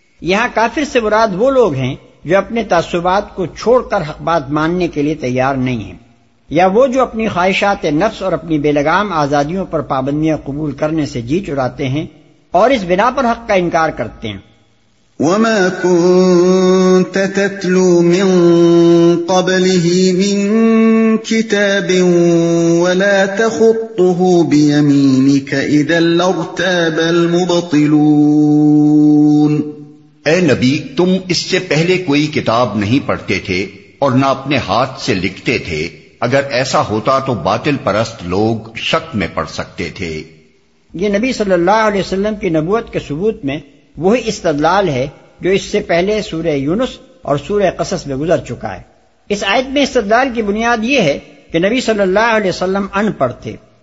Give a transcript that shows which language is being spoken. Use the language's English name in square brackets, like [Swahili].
[Urdu] یہاں کافر سے مراد وہ لوگ ہیں جو اپنے تعصبات کو چھوڑ کر حق بات ماننے کے لیے تیار نہیں ہیں، یا وہ جو اپنی خواہشات نفس اور اپنی بے لگام آزادیوں پر پابندیاں قبول کرنے سے جی چراتے ہیں اور اس بنا پر حق کا انکار کرتے ہیں۔ [Arabic] وما كنت تتلو من قبله من كتاب ولا تخطه بيمينك اذا لارتاب المبطلون۔ [Urdu] اے نبی، تم اس سے پہلے کوئی کتاب نہیں پڑھتے تھے اور نہ اپنے ہاتھ سے لکھتے تھے، اگر ایسا ہوتا تو باطل پرست لوگ شک میں پڑ سکتے تھے۔ یہ نبی صلی اللہ علیہ وسلم کی نبوت کے ثبوت میں وہی استدلال ہے جو اس سے پہلے سورہ یونس اور سورہ قصص میں گزر چکا ہے۔ اس آیت میں استدلال کی بنیاد یہ ہے کہ نبی صلی اللہ علیہ وسلم ان پڑھ تھے،